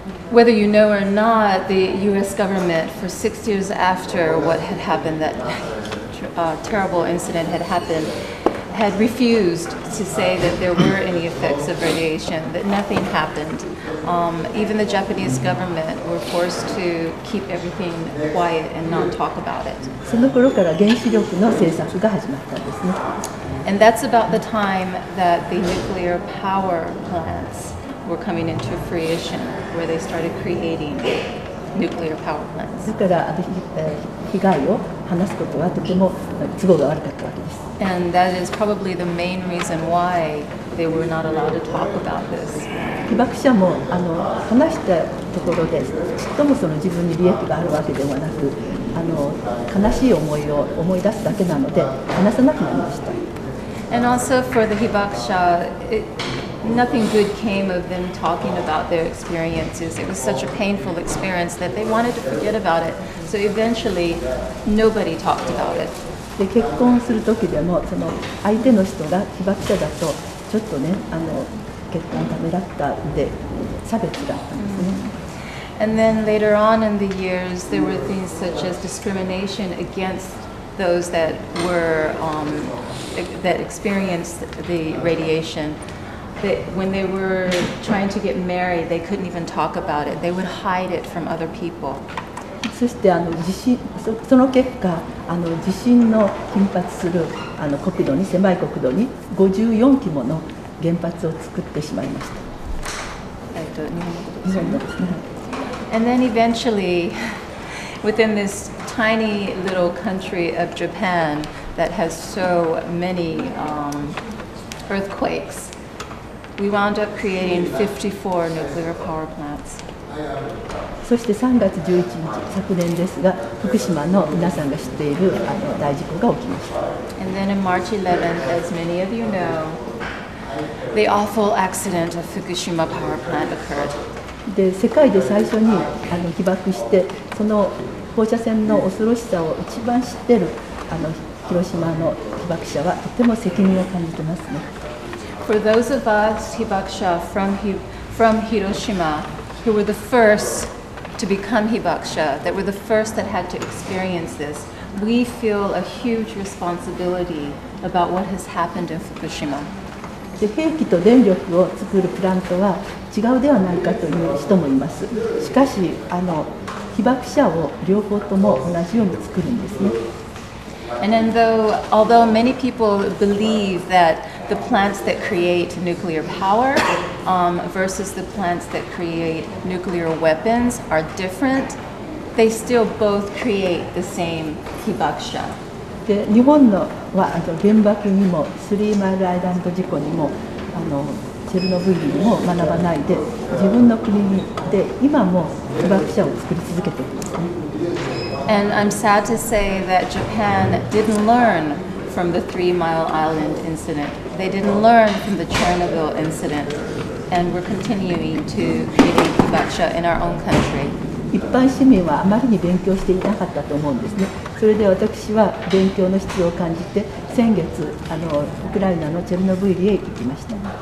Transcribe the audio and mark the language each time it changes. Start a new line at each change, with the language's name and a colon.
English: Whether you know or not, the U.S. government, for 6 years after what had happened, that terrible incident had happened, had refused to say that there were any effects of radiation, that nothing happened. Even the Japanese government were forced to keep everything quiet and not talk about it.
Japanese: その頃から原子力の政策が始まったんですね。
English: And that's about the time that the nuclear power plants were coming into fruition, where they started creating nuclear power plants.
Japanese: だから被害を話すことはとても都合が悪かったわけです。
English: And that is probably the main reason why they were not allowed to talk about this.
Japanese: 被爆者も話したところでちっとも自分に利益があるわけではなく悲しい思いを思い出すだけなので話さなくなりました。
English: And also for the Hibakusha, nothing good came of them talking about their experiences. It was such a painful experience that they wanted to forget about it. So eventually, nobody talked about it.
Japanese: で結婚する時でも相手の人が被爆者だとちょっとね血管ためらったで差別があったんですね。
English: And then later on in the years, there were things such as discrimination against those that were that experienced the radiation. That when they were trying to get married, they couldn't even talk about it. They would hide it from other people.
Japanese: そしてその結果地震の頻発する国土に狭い国土に54基もの原発を作ってしまいました。日本のですね。
English: And then eventually, within this tiny little country of Japan that has so many earthquakes, we wound up creating 54 nuclear power plants.
Japanese: そして3月11日、昨年ですが、福島の皆さんが知っている大事故が起きました。
English: And then in March 11th, as many of you know, the awful accident of Fukushima power plant occurred.
Japanese: で世界で最初に被爆してその放射線の恐ろしさを一番知っている広島の被爆者はとても責任を感じてますね。
English: For those of us Hibakusha from Hiroshima who were the first to become Hibakusha, that were the first that had to experience this, we feel a huge responsibility about what has happened in Fukushima.
Japanese: で兵器と電力を作るプラントは違うではないかという人もいます。しかし被爆者を両方とも同じように作るんですね。
English: And then although many people believe that the plants that create nuclear power versus the plants that create nuclear weapons are different, they still both create the same hibakusha.
Japanese: で日本のは原爆にもスリーマイルアイランド事故にもチェルノブイリにも学ばないで自分の国で今も被爆者を作り続けているんですね。
English: And I'm sad to say that Japan didn't learn from the 3 Mile Island incident. They didn't learn from the Chernobyl incident, and we're continuing to create hibakusha in our own country.
Japanese: 一般市民はあまりに勉強していなかったと思うんですね。それで私は勉強の必要を感じて先月ウクライナのチェルノブイリへ行きました。